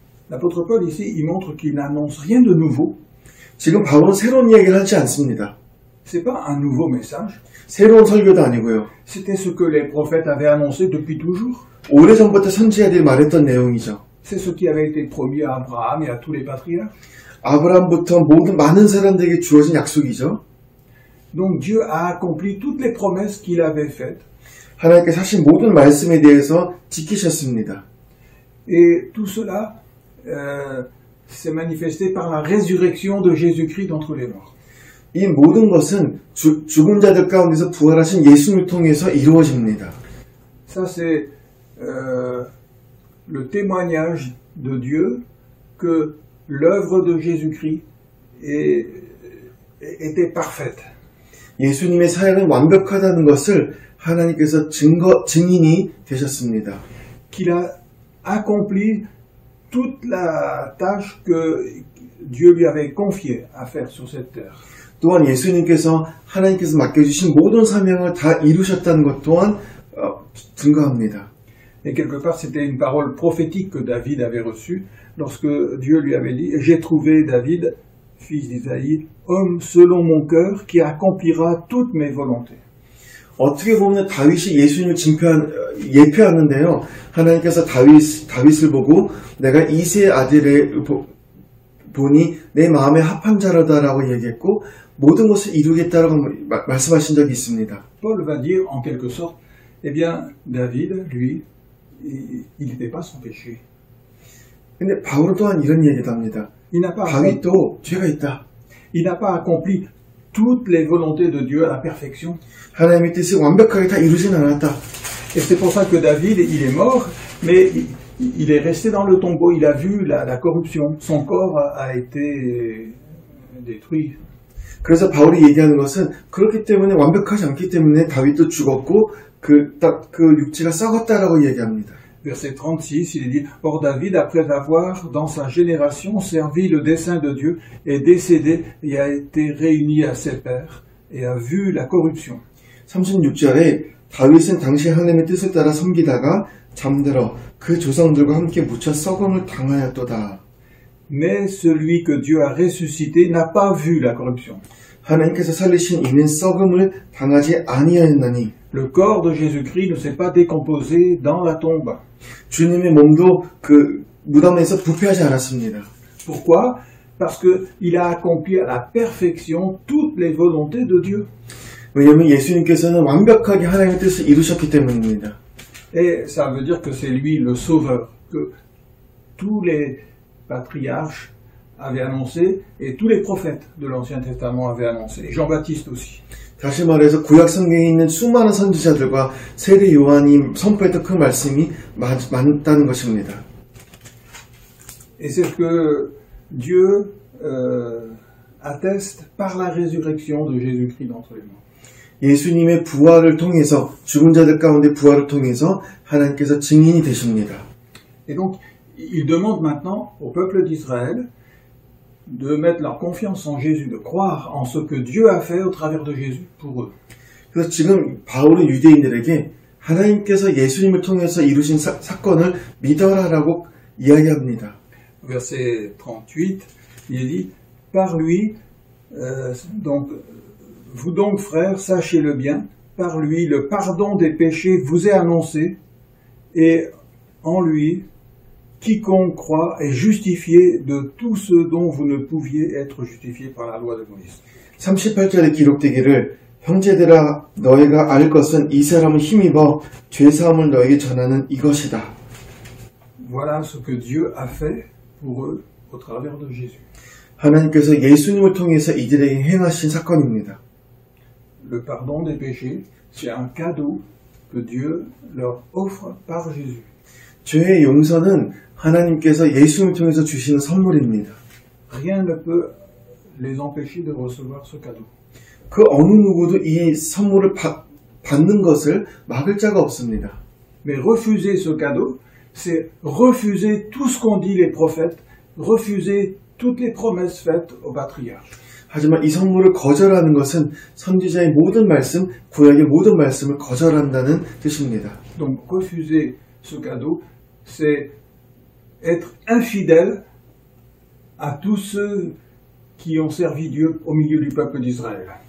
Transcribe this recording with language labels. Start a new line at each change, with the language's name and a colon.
French: L'apôtre Paul ici, il montre qu'il n'annonce rien de nouveau.
Korean: 지금 바울은 새로운 이야기를 하지 않습니다.
French: C'est pas un nouveau message.
Korean: 새로운 설교도 아니고요.
French: C'était ce que les prophètes avaient annoncé depuis toujours.
Korean: 오래전부터 선지자들이 말했던 내용이죠.
French: C'est ce qui avait été promis à Abraham et à tous les patriarches.
Korean: 아브라함부터 모든 많은 사람들에게 주어진 약속이죠.
French: Donc Dieu a accompli toutes les promesses qu'il avait faites.
Korean: 하나님께서 하신 모든 말씀에 대해서 지키셨습니다.
French: Et tout cela s'est manifesté par la résurrection de Jésus-Christ d'entre les morts.
Korean: 이 모든 것은 죽은 자들 가운데서 부활하신 예수님을 통해서 이루어집니다.
French: Ça c'est le témoignage de Dieu que l'œuvre de Jésus-Christ était parfaite.
Korean: 예수님의 사역은 완벽하다는 것을 하나님께서 증인이 되셨습니다.
French: Qu'il a accompli toute la tâche que Dieu lui avait confiée à faire sur cette terre.
Korean: 또한 예수님께서 하나님께서 맡겨주신 모든 사명을 다 이루셨다는 것 또한 증거합니다.
French: Et quelque part, c'était une parole prophétique que David avait reçue lorsque Dieu lui avait dit « J'ai trouvé David, fils d'Isaïe, homme selon mon cœur, qui accomplira toutes mes volontés. »
Korean: 어떻게 보면 다윗이 예수님을 예표하는데요. 하나님께서 다윗을 보고 내가 이새의 아들을 보니 내 마음에 합한 자로다라고 얘기했고 모든 것을 이루겠다라고 말씀하신 적이 있습니다.
French: Paul va dire en quelque sorte, eh bien David, lui, il n'était pas sans péché.
Korean: 근데 바울은 또한 이런 얘기도 합니다.
French: Il n'a pas,
Korean: 다윗도 죄가 있다.
French: il n'a pas accompli toutes les volontés de Dieu à la perfection.
Korean: 하나님의 뜻을 완벽하게 다 이루진 않았다.
French: Et c'est pour ça que David, il est mort, mais il est resté dans le tombeau, il a vu la corruption. Son corps a été détruit.
Korean: 그래서 바울이 얘기하는 것은 그렇기 때문에 완벽하지 않기 때문에 다윗도 죽었고 그 육체가 썩었다라고 얘기합니다.
French: Verset 36, il est dit, « Or David, après avoir, dans sa génération, servi le dessein de Dieu, est décédé et a été réuni à ses pairs, et a vu la corruption. »
Korean: 36절에 다윗은 당시 하나님의 뜻을 따라 섬기다가 잠들어 그 조상들과 함께 묻혀 썩음을 당하였도다.
French: Mais celui que Dieu a ressuscité n'a pas vu la corruption.
Korean: 하나님께서 살리신 이는 썩음을 당하지 아니하였나니
French: Le corps de Jésus-Christ ne s'est pas décomposé dans la tombe.
Korean: 주님의 몸도 그 무덤에서 부패하지 않았습니다.
French: Pourquoi? Parce qu'il a accompli à la perfection toutes les volontés de Dieu.
Korean: 왜냐하면 예수님께서는 완벽하게 하나님의 뜻을 이루셨기 때문입니다.
French: Et ça veut dire que c'est lui le sauveur, que tous les patriarches avaient annoncé, et tous les prophètes de l'Ancien Testament avaient annoncé, et Jean-Baptiste aussi.
Korean: 다시 말해서 구약 성경에 있는 수많은 선지자들과 세례 요한이 선포했던 그 말씀이 맞다는 것입니다.
French: Et c'est ce que Dieu atteste par la résurrection de Jésus-Christ d'entre les morts.
Korean: 예수님의 부활을 통해서 죽은 자들 가운데 부활을 통해서 하나님께서 증인이 되십니다.
French: Et donc, il demande maintenant au peuple d'Israël de mettre leur confiance en Jésus, de croire en ce que Dieu a fait au travers de Jésus pour eux.
Korean: 그래서 지금 바울은 유대인들에게 하나님께서 예수님을 통해서 이루신 사건을 믿어라라고 이야기합니다.
French: Verset 38, il est dit, par lui, donc, vous donc frères, sachez-le bien, par lui, le pardon des péchés vous est annoncé, et en lui, quiconque croit est justifié de tout ce dont vous ne pouviez être justifié par la loi de Moïse.
Korean: 38절에 기록되기를 형제들아 너희가 알 것은 이 사람은 힘입어 죄사함을 너에게 전하는 이것이다.
French: Voilà ce que Dieu a fait pour eux au travers de Jésus.
Korean: 하나님께서 예수님을 통해서 이들에게 행하신 사건입니다.
French: Le pardon des péchés, c'est un cadeau que Dieu leur offre par Jésus.
Korean: 죄의 용서는 하나님께서 예수님을 통해서 주시는 선물입니다.
French: Rien ne peut les empêcher de recevoir ce cadeau.
Korean: 그 어느 누구도 이 선물을 받는 것을 막을 자가 없습니다.
French: Mais refuser ce cadeau, c'est refuser tout ce qu'ont dit les prophètes, refuser toutes les promesses faites aux patriarches.
Korean: 하지만 이 선물을 거절하는 것은 선지자의 모든 말씀, 구약의 모든 말씀을 거절한다는 뜻입니다.
French: Donc refuser ce cadeau, c'est être infidèle à tous ceux qui ont servi Dieu au milieu du peuple d'Israël.